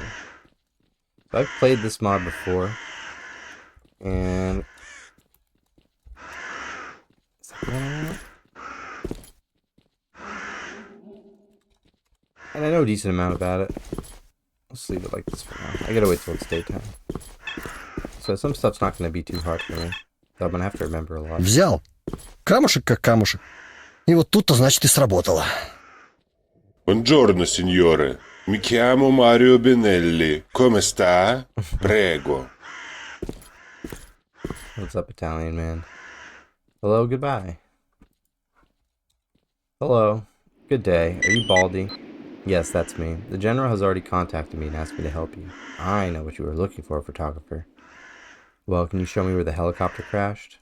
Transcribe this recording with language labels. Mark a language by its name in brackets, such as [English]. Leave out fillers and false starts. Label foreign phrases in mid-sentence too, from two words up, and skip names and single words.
[English] So I've played this mod before, and is that the one I want? And I know a decent amount about it. Let's leave it like this for now. I gotta wait till it's daytime. So some stuff's not gonna be too hard for me. So I'm gonna have to remember a lot. [Russian] Взял. Камушек как камушек. И вот тут-то, значит, и сработало. [Italian] Buongiorno signore, mi chiamo Mario Benelli. Come sta? Prego. [English] What's up, Italian man? Hello, goodbye. Hello. Good day. Are you Baldy? Yes, that's me. The General has already contacted me and asked me to help you. I know what you were looking for, photographer. Well, can you show me where the helicopter crashed?